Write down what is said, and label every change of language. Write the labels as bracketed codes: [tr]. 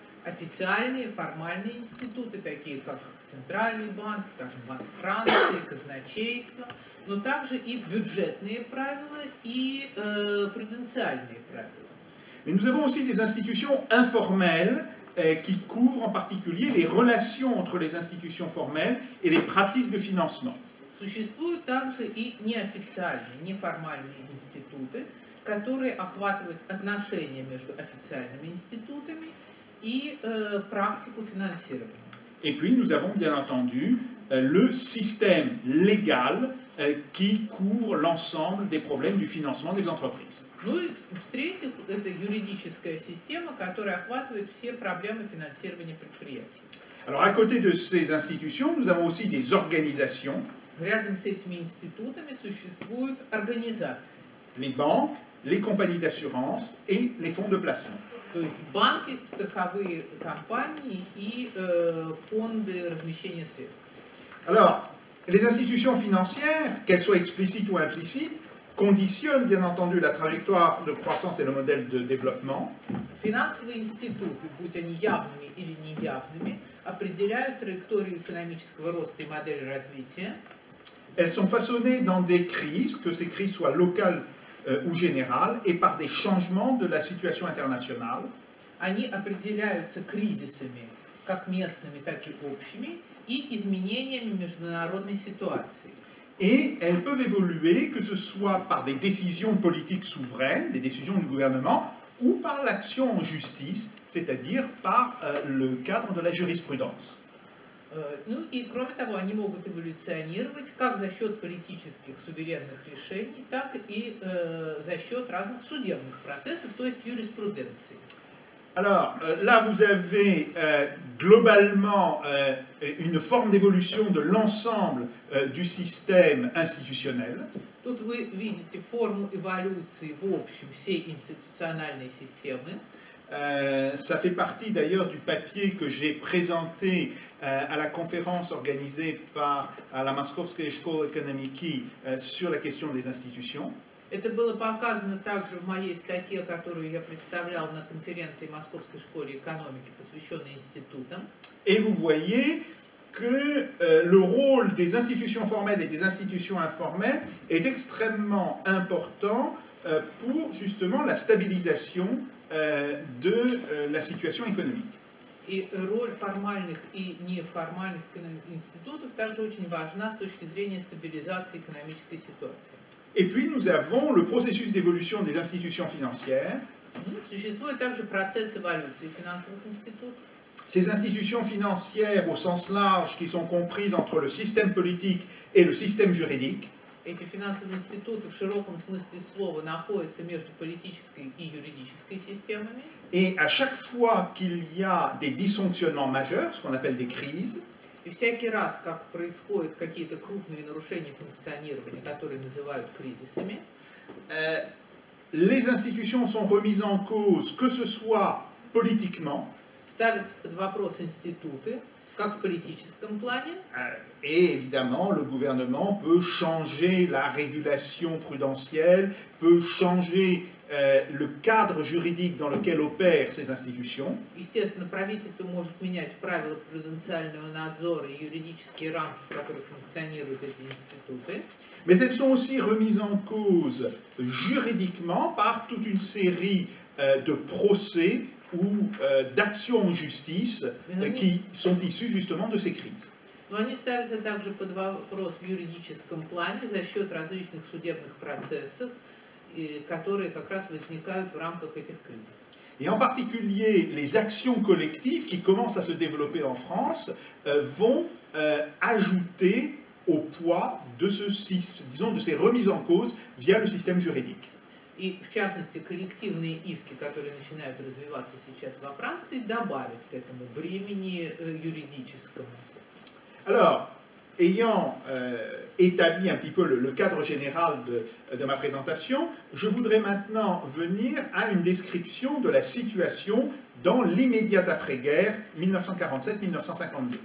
[ru] Официальные, формальные институты, такие как Центральный банк, скажем, Банк Франции, казначейство, но также и бюджетные правила, и пруденциальные правила. [fr] Mais nous avons aussi des institutions informelles qui couvrent en particulier les relations entre les institutions formelles et les pratiques de financement. [ru] Существуют также и неофициальные, неформальные институты, которые охватывают отношения между официальными институтами и практику финансирования. [fr] Et puis nous avons bien entendu le système légal qui couvre l'ensemble des problèmes du financement des entreprises. [ru] Ну и в-третьих, это юридическая система, которая охватывает все проблемы финансирования предприятий. [fr] Alors à côté de ces institutions, nous avons aussi des organisations. [ru] Рядом с этими институтами существуют организации. [fr] Les banques, les compagnies d'assurance et les fonds de placement. [ru] То есть банки, страховые компании и фонды размещения средств. [fr] Alors, les institutions financières, qu'elles soient explicites ou implicites, conditionnent bien entendu la trajectoire de croissance et le modèle de développement. [ru] Финансовые институты, будь они явными или неявными, определяют траекторию экономического роста и модели развития. [fr] Elles sont façonnées dans des crises, que ces crises soient locales ou générales, et par des changements de la situation internationale. [ru] Они определяются кризисами, как местными, так и общими, и изменениями международной ситуации. [fr] Et elles peuvent évoluer, que ce soit par des décisions politiques souveraines, des décisions du gouvernement, ou par l'action en justice, c'est-à-dire par le cadre de la jurisprudence. [ru] Ну и кроме того, они могут эволюционировать как за счет политических суверенных решений, так и за счет разных судебных процессов, то есть юриспруденции. [fr] Alors là, vous avez globalement une forme d'évolution de l'ensemble du système institutionnel. [ru] Тут вы видите форму эволюции в общем всей институциональной системы. [fr] Ça fait partie d'ailleurs du papier que j'ai présenté à la conférence organisée par la Moskovskая школа экономики sur la question des institutions. [ru] Это было показано также в моей статье, которую я представлял на конференции Московской школы экономики, посвященной институтам. [fr] Et vous voyez que le rôle des institutions formelles et des institutions informelles est extrêmement important pour justement la stabilisation de la situation économique. [ru] И роль формальных и неформальных институтов также очень важна с точки зрения стабилизации экономической ситуации. [fr] Et puis nous avons le processus d'évolution des institutions financières. [ru] Существует также процесс эволюции финансовых институтов. [fr] Ces institutions financières au sens large qui sont comprises entre le système politique et le système juridique. [ru] Эти финансовые институты в широком смысле слова находятся между политической и юридической системами. [fr] Et à chaque fois qu'il y a des dysfonctionnements majeurs, ce qu'on appelle des crises, [ru] И всякий раз, как происходят какие-то крупные нарушения функционирования, которые называют кризисами, [fr] les institutions sont remises en cause, que ce soit politiquement, [ru] ставятся под вопрос институты, как в политическом плане. [fr] Et évidemment, le gouvernement peut changer la régulation prudentielle, peut changer le cadre juridique dans lequel opèrent ces institutions. [ru] Естественно, правительство может менять правила пруденциального надзора и юридические рамки, в которых функционируют эти институты. [fr] Mais elles sont aussi remises en cause juridiquement par toute une série de procès ou d'actions en justice qui sont issues justement de ces crises. [ru] Но они ставятся также под вопрос в юридическом плане за счет различных судебных процессов, которые как раз возникают в рамках этих кризисов. [fr] Et en particulier, les actions collectives qui commencent à se développer en France vont ajouter au poids de disons, de ces remises en cause via le système juridique. [ru] И, в частности, коллективные иски, которые начинают развиваться сейчас во Франции, добавят к этому бремени юридическому. [fr] Alors, ayant établi un petit peu le cadre général de ma présentation, je voudrais maintenant venir à une description de la situation dans l'immédiat après-guerre 1947-1952.